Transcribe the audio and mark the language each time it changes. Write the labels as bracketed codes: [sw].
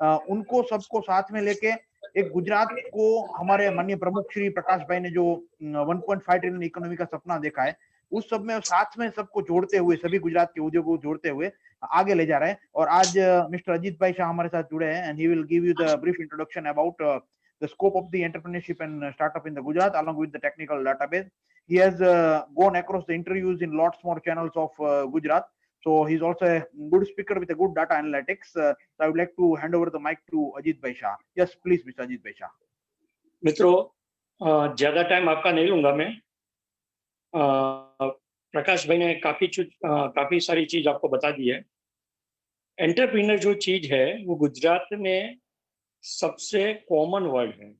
[hi] उनको सबको साथ में लेके एक गुजरात को हमारे माननीय प्रमुख श्री प्रकाश भाई ने जो 1.5 ट्रिलियन इकोनॉमी का सपना देखा है, उस सब में साथ में सबको जोड़ते हुए, सभी गुजरात के उद्योगों को जोड़ते हुए आगे ले जा रहे हैं। और आज मिस्टर अजीत भाई शाह हमारे साथ जुड़े हैं [en] And he will give you the brief introduction about the scope of the entrepreneurship and startup in the Gujarat along with the technical database. He has gone across the interviews in lots more channels of Gujarat. So he's also a good speaker with a good data analytics. So I would like to hand over the mic to Ajit Bhai Shah. Yes, please, Mr. Ajit Bhai Shah. [hi] मित्रों, ज्यादा time आपका नहीं लूंगा मैं। प्रकाश भाई ने काफी सारी चीज आपको बता दी है। एंटरप्रेन्योर जो चीज है वो गुजरात में सबसे कॉमन वर्ड है।